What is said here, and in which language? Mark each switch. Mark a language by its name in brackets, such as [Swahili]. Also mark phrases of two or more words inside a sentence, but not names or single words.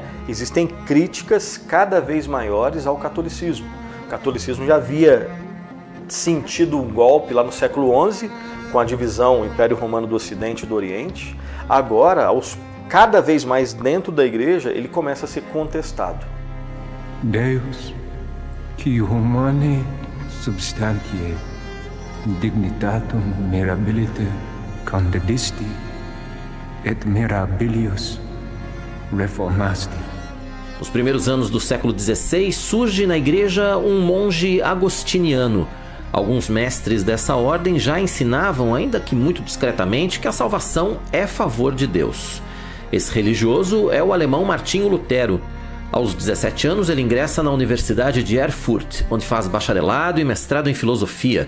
[Portuguese] Existem críticas cada vez maiores ao catolicismo. O catolicismo já havia sentido um golpe lá no século XI com a divisão Império Romano do Ocidente e do Oriente. Agora, cada vez mais dentro da igreja, ele começa a ser contestado. [Latin] Deus, qui humane substantiae dignitatum mirabilite condedisti et mirabilius reformasti. [Portuguese] Nos primeiros anos do século XVI, surge na igreja um monge agostiniano. Alguns mestres dessa ordem já ensinavam, ainda que muito discretamente, que a salvação é favor de Deus. Esse religioso é o alemão Martinho Lutero. Aos 17 anos, ele ingressa na Universidade de Erfurt, onde faz bacharelado e mestrado em filosofia.